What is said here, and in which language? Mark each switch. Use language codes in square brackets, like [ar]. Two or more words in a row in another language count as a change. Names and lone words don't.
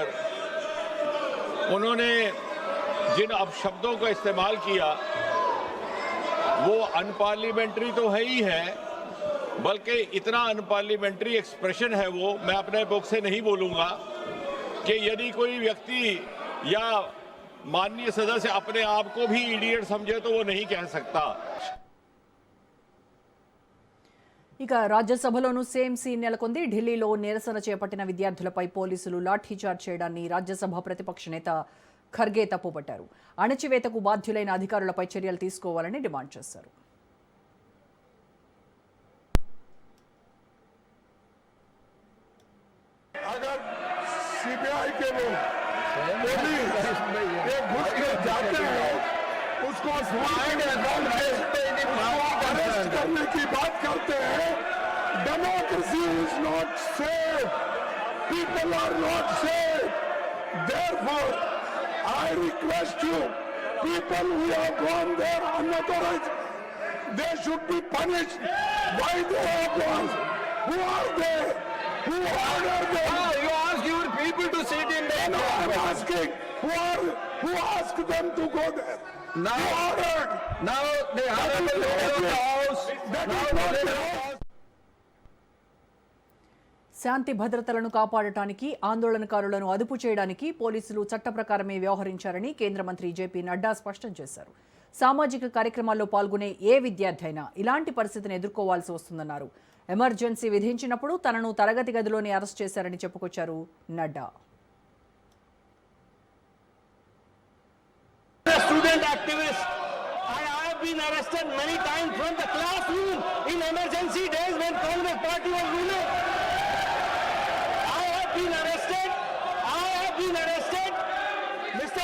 [hi] उन्होंने जिन अपशब्दों का इस्तेमाल किया वो अनपार्लियामेंट्री तो है ही है, बल्कि इतना अनपार्लियामेंट्री एक्सप्रेशन है वो, मैं अपने बुक से नहीं बोलूँगा, कि यदि कोई व्यक्ति या माननीय सदस्य अपने आप को भी इडियट समझे तो वो नहीं कह सकता। [te] ఇక రాజ్యసభలోనూ [en] same scene [te] నెలకొంది. ఢిల్లీలో నిరసన చేపట్టిన విద్యార్థులపై పోలీసులు లాఠీచార్జ్ చేయడాన్ని రాజ్యసభ ప్రతిపక్ష నేత ఖర్గే తప్పుపట్టారు. అణచివేతకు బాధ్యులైన అధికారులపై చర్యలు తీసుకోవాలని డిమాండ్ చేశారు. [hi] सीबीआई के वो पुलिस ये घुस के जाते हैं उसको अरेस्ट करने की बात करते हैं. [en] Democracy is not safe, people are not safe. Therefore, I request you, people who have gone there unauthorized, they should be punished. Why they have gone? Who are they? Who ordered them? You ask your people to sit in there. No, I'm asking, who asked them to go there? Now, Who ordered? now the honorable leader of the house. That Now is the not leader the of the house. house. [te] శాంతి భద్రతలను కాపాడటానికి, ఆందోళనకారులను అదుపు చేయడానికి పోలీసులు చట్ట ప్రకారమే వ్యవహరించారని కేంద్ర మంత్రి జేపీ నడ్డా స్పష్టం చేశారు. సామాజిక కార్యక్రమాల్లో పాల్గొనే ఏ విద్యార్థి అయినా ఇలాంటి పరిస్థితిని ఎదుర్కోవాల్సి వస్తుందన్నారు. ఎమర్జెన్సీ విధించినప్పుడు తనను తరగతి గదిలోనే అరెస్ట్ చేశారని చెప్పుకొచ్చారు నడ్డా. [en] Student activist. I have been arrested many times from the classroom in emergency days when Congress party was ruling. I have been arrested. Mr.